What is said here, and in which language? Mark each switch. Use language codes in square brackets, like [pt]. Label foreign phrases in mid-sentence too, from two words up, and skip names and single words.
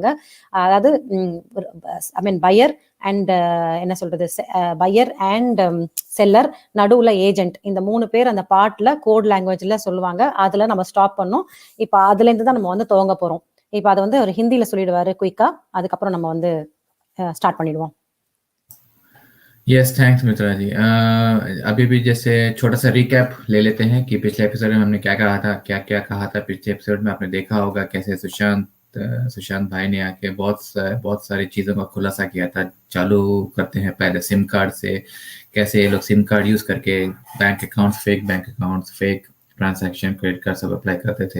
[ta] அதாவது [en] buyer and [ta] என்ன சொல்றது, [en] buyer and seller, [ta] நடுவுல ஏஜென்ட், இந்த 3 பேர் அந்த பாட்டுல [en] code language [ta] சொல்லுவாங்க. அதுல நம்ம ஸ்டாப் பண்ணோம். இப்ப அதுல இருந்து தான் நம்ம துவங்க போறோம். இப்ப அதை ஒரு ஹிந்தியில சொல்லிடுவாரு குயிக்கா, அதுக்கப்புறம் நம்ம ஸ்டார்ட் பண்ணிடுவோம். [en] yes, thanks [hi] मित्रा जी. अभी भी जैसे छोटा सा रिकैप ले लेते हैं कि पिछले एपिसोड में हमने क्या कहा था. पिछले एपिसोड में आपने देखा होगा कैसे सुशांत भाई ने आके बहुत सारी चीज़ों का खुलासा किया था. चालू करते हैं पहले [en] SIM card [hi] से, कैसे ये लोग [en] SIM card use [hi] करके [en] fake bank accounts, fake transaction, credit card [hi] सब अप्लाई करते थे.